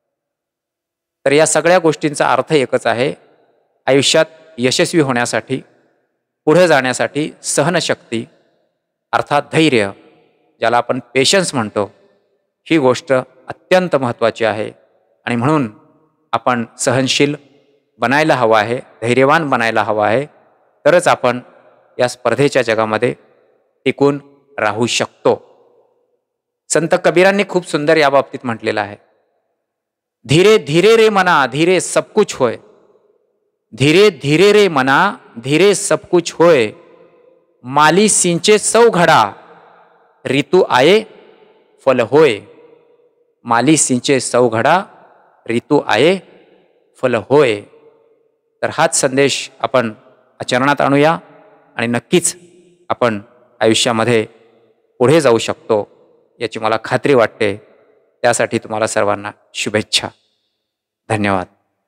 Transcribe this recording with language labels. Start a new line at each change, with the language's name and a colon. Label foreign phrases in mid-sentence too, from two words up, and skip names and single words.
Marathi: तर या सगळ्या गोष्टींचा अर्थ एकच आहे. आयुष्यात यशस्वी होण्यासाठी, पुढे जाण्यासाठी सहनशक्ती अर्थात धैर्य, ज्याला आपण पेशन्स म्हणतो, ही गोष्ट अत्यंत महत्त्वाची आहे. आणि म्हणून आपण सहनशील बनायला हवं आहे, धैर्यवान बनायला हवं आहे. तरच आपण या स्पर्धेच्या जगामध्ये टिकून राहू शकतो. संत कबीरांनी खूप सुंदर या बाबतीत म्हटलेलं आहे.
Hindi: धीरे धीरे रे मना धीरे सब कुछ होय, धीरे धीरे रे मना धीरे सब कुछ होय, माली सिंचे सौ घडा ऋतु आये फल होय. माली सिंचे सौ घडा ऋतु आये फल होय.
Marathi: तर हाच संदेश आपण आचरणात आणूया आणि नक्कीच आपण आयुष्यामध्ये पुढे जाऊ शकतो याची मला खात्री वाटते. त्यासाठी तुम्हाला सर्वांना शुभेच्छा. धन्यवाद.